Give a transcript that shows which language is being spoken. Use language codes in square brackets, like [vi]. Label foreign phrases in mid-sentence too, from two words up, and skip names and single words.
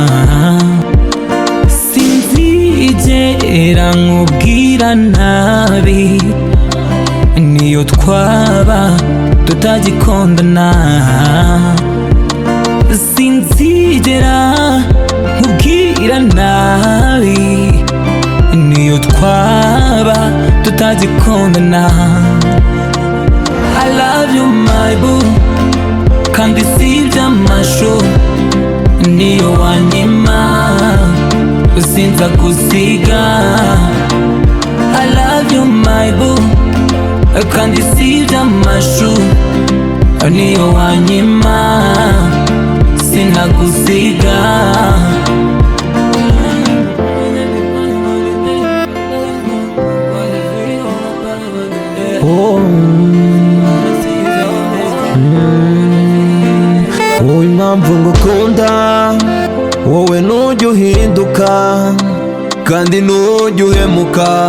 [rw] Sinzigera nkubwira nabi niyo twaba tutagikundana. Sinzigera nkubwira nabi niyo twaba tutagikundana. [en] I love you my boo, [rw] kandi si iby'amashu niyo wanyima sinza gusiga. [en] I love you my boo, [rw] kandi si iby'amashu niyo wanyima sinagusiga. Wowe impamvu ngukunda, wowe ntujya uhinduka kandi ntujya uhemuka.